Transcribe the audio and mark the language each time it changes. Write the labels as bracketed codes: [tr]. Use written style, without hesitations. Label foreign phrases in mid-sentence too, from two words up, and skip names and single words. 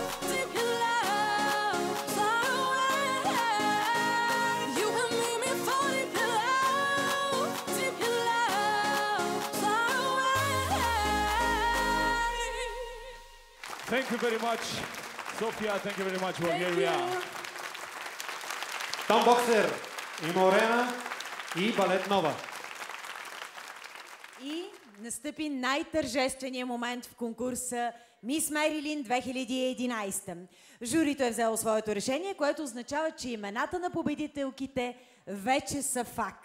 [en] Did you love far away? You and me fall into love. Did you love far away? Thank you very much, Sophia. Thank you very much, Bulgaria. [bg] Том Боксер и Морена и Балет Нова. И настъпи най-тържествения момент в конкурса Мис Мерилин 2011. Журито е взело своето решение, което означава, че имената на победителките вече са факт.